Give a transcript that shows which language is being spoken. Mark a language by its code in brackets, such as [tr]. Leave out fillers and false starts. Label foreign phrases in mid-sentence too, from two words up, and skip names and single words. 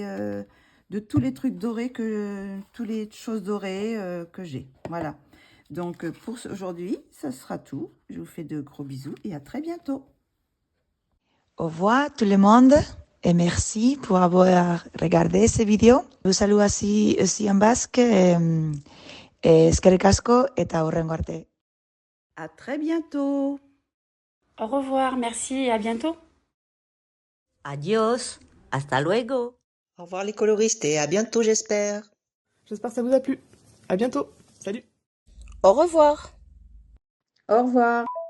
[fr] de tous les trucs dorés, toutes les choses dorées que j'ai. Voilà. Donc, pour aujourd'hui, ça sera tout. Je vous fais de gros bisous et à très bientôt. Au revoir tout le monde et merci pour avoir regardé cette vidéo. Je vous salue aussi en basque. [eu] Eskerrik asko eta hurrengo arte. [fr] À très bientôt. Au revoir, merci et à bientôt. [es] Adiós. Hasta luego. [fr] Au revoir les coloristes et à bientôt j'espère. J'espère que ça vous a plu. À bientôt. Salut. Au revoir. Au revoir.